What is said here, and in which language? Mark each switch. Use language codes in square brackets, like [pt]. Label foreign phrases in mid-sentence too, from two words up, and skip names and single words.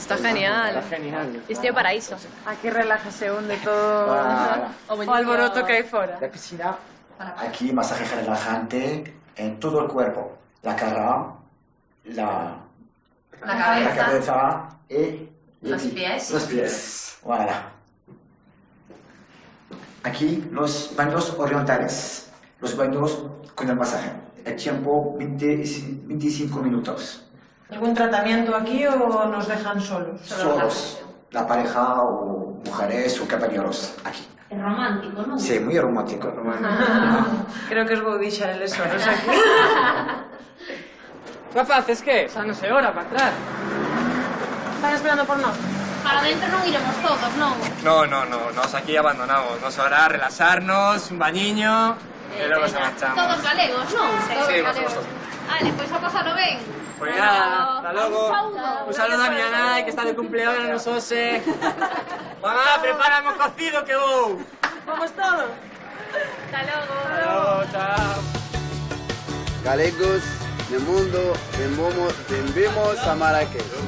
[es] Está genial. Está genial. [gl] Isto é o paraíso. Aquí relájase onde todo o alboroto que hai fora. [es] La piscina, aquí masaje relajante en todo el cuerpo. La cara, la cabeza y los pies. Los pies, voilà. Aquí los baños orientales, los baños con el masaje. El tiempo 25 minutos. ¿Algún tratamiento aquí o nos dejan solos? Solos. la pareja o mujeres o compañeros aquí. Es romántico, ¿no? Sí, muy romántico. [gl] Creo que os vou deixar eles solos aquí. Rapaces, que? Xa non sei hora para entrar. Están esperando por nós. Para dentro non iremos todos, non? No, nos aquí abandonamos. Nos hará relaxarnos, un bañiño, e logo se marchamos. Todos galegos, non? Sí, por suposto. Vale, pois a pasalo ben. [es] Pues nada, hasta luego. Un saludo a mi nai, que está de cumpleaños hoxe. [gl] Mamá, prepárame un cocido que vou. Vamos todos. Hasta logo. [es] Hasta luego, chao. Galegos del mundo, bienvenidos a Marrakech.